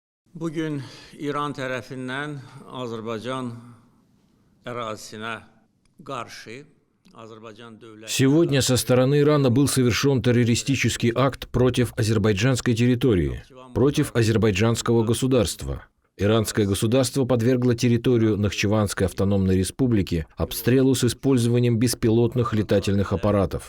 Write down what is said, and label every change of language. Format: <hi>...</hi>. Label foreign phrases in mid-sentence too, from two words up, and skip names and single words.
<az>Bugün İran tərəfindən Azərbaycan ərazisinə qarşı Azərbaycan dövləti</az> <ru>Сегодня со стороны Ирана был совершен террористический акт против азербайджанской территории, против азербайджанского государства. Иранское государство подвергло территорию Нахчеванской автономной республики обстрелу с использованием беспилотных летательных аппаратов.</ru>